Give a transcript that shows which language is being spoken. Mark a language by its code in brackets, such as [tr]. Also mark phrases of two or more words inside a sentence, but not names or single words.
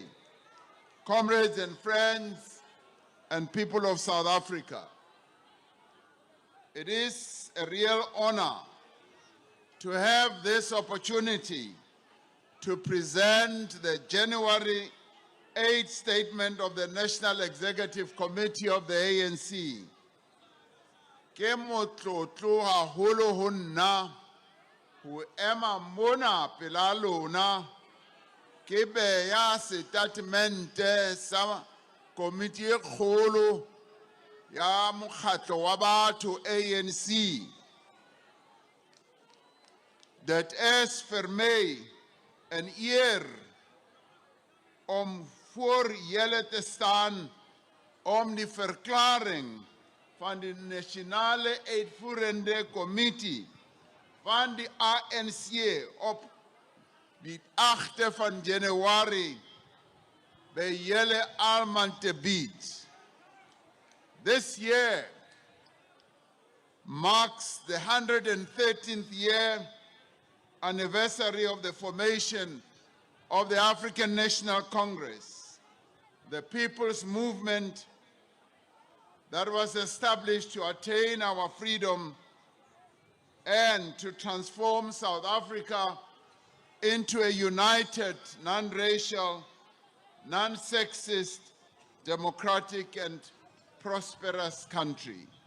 [en] Comrades and friends and people of South Africa, it is a real honor to have this opportunity to present the January 8th statement of the National Executive Committee of the ANC. [st] Ke motlotlo haholo ho nna ho ema mona pela lona ke beya statemente sa komiti e kgolo ya mokgatlo wa batho ANC, [af] dat is vir my 'n eer om voor julle te staan om die verklaring van die nasionale uitvoerende kommitee van die ANC op die 8de van Januarie by julle almal te bied. [en] This year marks the 113th year anniversary of the formation of the African National Congress, the people's movement that was established to attain our freedom and to transform South Africa into a united, non-racial, non-sexist, democratic and prosperous country.